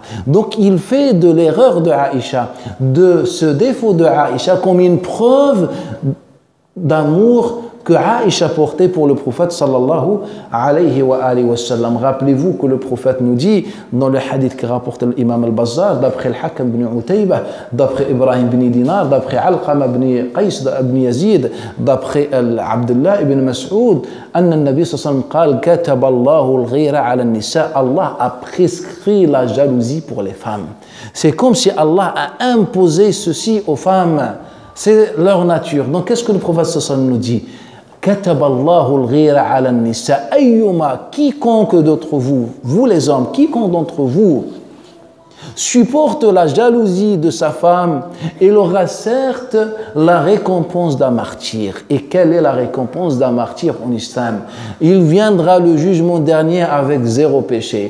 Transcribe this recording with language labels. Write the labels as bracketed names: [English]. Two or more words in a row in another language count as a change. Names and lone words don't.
[French] Donc, il fait de l'erreur de Aïcha, de ce défaut de Aïcha, comme une preuve d'amour que Aïcha portait pour le prophète [Arabic] صلى الله عليه وسلم. [French] Rappelez-vous que le prophète nous dit dans le hadith que rapporte l'imam al-Bazzar, d'après al-Hakam ibn Utaybah, d'après Ibrahim ibn Dinar, d'après Alqama ibn Qais ibn Yazid, d'après Abdullah ibn Mas'ud, [Arabic] أن النبي صلى الله عليه وسلم قال كتب الله الغيرة على النساء. [French] Allah a prescrit la jalousie pour les femmes. C'est comme si Allah a imposé ceci aux femmes. C'est leur nature. Donc qu'est-ce que le prophète [Arabic] صلى الله عليه وسلم [French] nous dit? [Arabic] كتب الله الغيرة على النساء أيما, [French] quiconque d'entre vous, vous les hommes, quiconque d'entre vous supporte la jalousie de sa femme, il aura certes la récompense d'un martyr. Et quelle est la récompense d'un martyr en islam? Il viendra le jugement dernier avec 0 péché.